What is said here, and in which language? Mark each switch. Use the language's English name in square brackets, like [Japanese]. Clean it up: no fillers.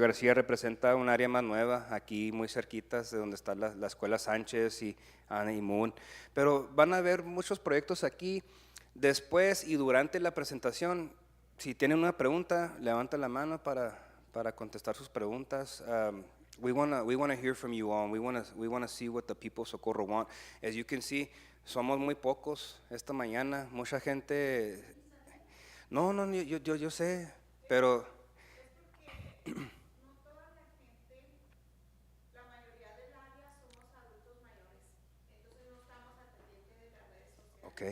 [Spanish] García representa un área más nueva, aquí muy cerquitas de donde está la Escuela Sánchez y Ana y Moon. Pero van a ver muchos proyectos aquí. Después y durante la presentación, si tienen una pregunta, levanta la mano para contestar sus preguntas. [English] We want to hear from you all. We want to see what the people of Socorro want. As you can see, [Spanish] somos muy pocos esta mañana. Mucha gente. No, yo sé, pero No toda la gente, la mayoría del área somos adultos mayores, entonces no estamos al pendiente de las redes sociales.